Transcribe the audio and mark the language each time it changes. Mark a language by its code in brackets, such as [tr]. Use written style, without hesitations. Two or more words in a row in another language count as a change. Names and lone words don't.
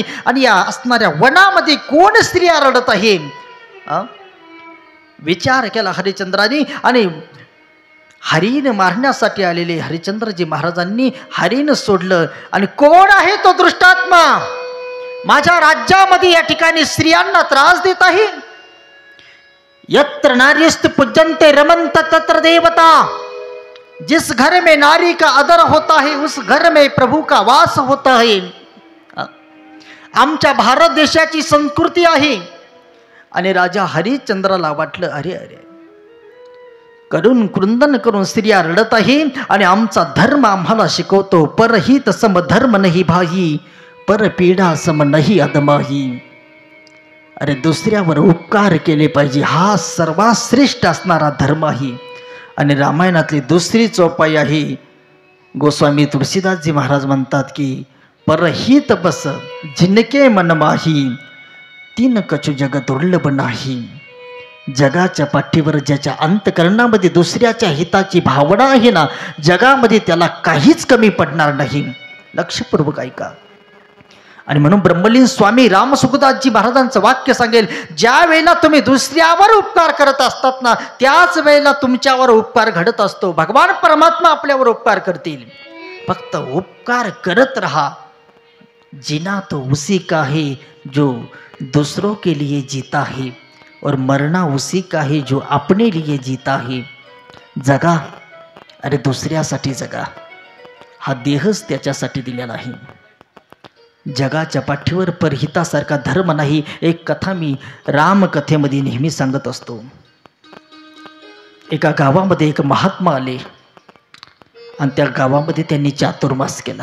[mr] आणि या असणाऱ्या वनामध्ये कोण स्त्रिया रडत आहे? विचार केला हरिश्चंद्रांनी. आणि हरीण मारण्यासाठी आलेले हरिश्चंद्रजी महाराजांनी हरीण सोडलं. आणि कोण आहे तो दुष्टात्मा माझ्या राज्यामध्ये या ठिकाणी स्त्रियांना त्रास देत आहे? [sa] यत्र नार्यस्तु पूज्यन्ते रमन्त तत्र देवता. [hi] जिस घर में नारी का आदर होता है उस घर में प्रभू का वास होता है. [mr] आमच्या भारत देशाची संस्कृती आहे. आणि राजा हरिश्चंद्राला वाटलं, अरे अरे, करून क्रंदन करून स्त्रिया रडत आहे आणि आमचा धर्म आम्हाला शिकवतो, [hi] परहित सम धर्म नाही भाई, पर पीडा सम नाही अदमाही. [mr] अरे दुसऱ्यावर उपकार केले पाहिजे, हा सर्वात श्रेष्ठ असणारा धर्म आहे. आणि रामायणातली दुसरी चौपाई आहे. गोस्वामी तुलसीदासजी महाराज म्हणतात की [hi] परहित बस जिनके मन माही, तीन कछु जग दुर्लभ नाही. [mr] जगाच्या पाठीवर ज्याच्या अंतकरणामध्ये दुसऱ्याच्या हिताची भावना आहे ना, जगामध्ये त्याला काहीच कमी पडणार नाही. लक्षपूर्वक ऐका. आणि म्हणून ब्रह्मलीन स्वामी राम सुखदासजी महाराजांचं वाक्य सांगेल, ज्या वेळेला तुम्ही दुसऱ्यावर उपकार करत असतात ना, त्याच वेळेला तुमच्यावर उपकार घडत असतो. भगवान परमात्मा आपल्यावर उपकार करतील. फक्त उपकार करत रहा. [hi] जीना तो उसी का है जो दूसरों के लिए जीता है, और मरना उसी का है जो अपने लिए जीता है. [mr] जगा, अरे दुसऱ्यासाठी जगा. हा देहच त्याच्यासाठी दिलेला आहे. जगाच्या पाठीवर परहितासारखा धर्म नाही. एक कथा मी रामकथेमध्ये नेहमी सांगत असतो. एका गावामध्ये एक महात्मा आले आणि त्या गावामध्ये त्यांनी चातुर्मास केला.